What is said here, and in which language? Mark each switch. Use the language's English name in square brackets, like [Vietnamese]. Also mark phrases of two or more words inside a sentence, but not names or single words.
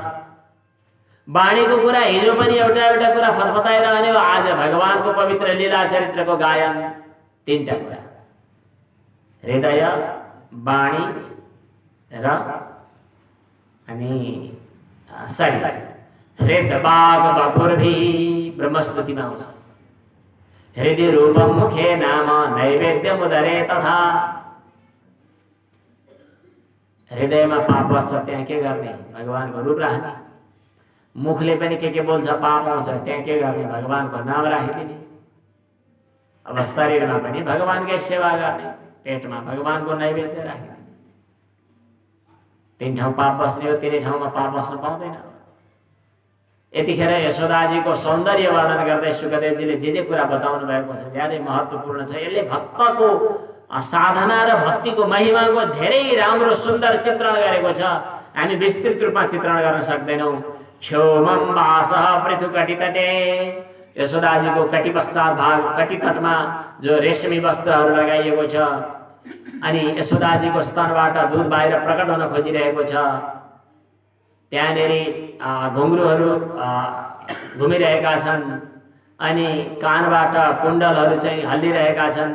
[Nepali] वाणीको कुरा हिजो पनि एउटा कुरा फतफताइरहने हो, आज भगवानको पवित्र लीला चरित्रको गायन। तीनटा कुरा, हृदय, वाणी र अनि शरीर। [Sanskrit] हृद बाग बपुर्भि [Nepali] ब्रह्मस्तुतिमा आउँछ। [Sanskrit] हृदय रूपम मुखे नाम नैवेद्यम उदरे तथा। [Nepali] हृदयमा पाप बस्छ, त्यहाँ के गर्ने? भगवानको रूप राख्ने। मुखले पनि के बोल्छ, पाप आउँछ, त्यहाँ के गर्ने? भगवानको नाम राखिदिने। अब शरीरमा पनि भगवानकै सेवा गर्ने, पेटमा भगवानको नैवेद्य राख्ने। तीन ठाउँ पाप बस्ने हो, तिनै ठाउँमा पाप बस्न पाउँदैन। यतिखेर यशोदाजीको सौन्दर्य वर्णन गर्दै सुखदेवजीले जे कुरा बताउनु भएको छ ज्यादै महत्त्वपूर्ण छ। यसले भक्तको साधना र भक्तिको महिमाको धेरै राम्रो सुन्दर चित्रण गरेको छ। हामी विस्तृत रूपमा चित्रण गर्न सक्दैनौँ। [Sanskrit] क्षोमम वासः पृथुकटितटे, [Nepali] यशोदाजीको कटी पश्चात भाग, कटी तटमा जो रेशमी वस्त्रहरू लगाइएको छ, अनि यशोदाजीको स्तनबाट दूध बाहिर प्रकट हुन खोजिरहेको छ। त्यहाँनेरि घुङ्रुहरू घुमिरहेका छन्, अनि कानबाट कुण्डलहरू चाहिँ हल्लिरहेका छन्।